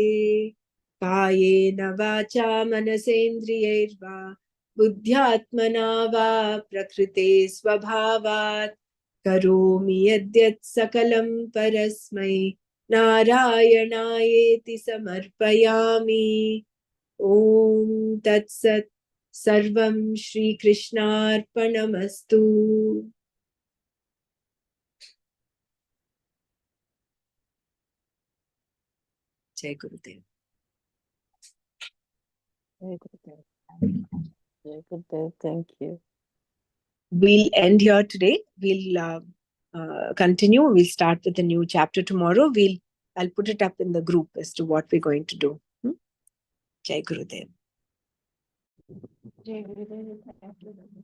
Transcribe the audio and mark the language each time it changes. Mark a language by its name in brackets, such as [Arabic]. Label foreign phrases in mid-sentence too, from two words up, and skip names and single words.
[Sanskrit] కాయేన వాచా మనసేంద్రియైర్వా బుద్ధ్యాత్మనా వా ప్రకృతే స్వభావాత్ కరోమి యద్యత్ సకలం పరస్మై నారాయణాయేతి సమర్పయామి. ఓం తత్సత్. సర్వం శ్రీకృష్ణార్పణమస్తు. [Hindi] जय गुरुदेव. जय गुरुदेव। जय गुरुदेव. [English] Thank you. We'll end here today. We'll continue. We'll start with a new chapter tomorrow. I'll put it up in the group as to what we're going to do. [Hindi] जय गुरुदेव. जय गुरुदेव. [English] Thank you.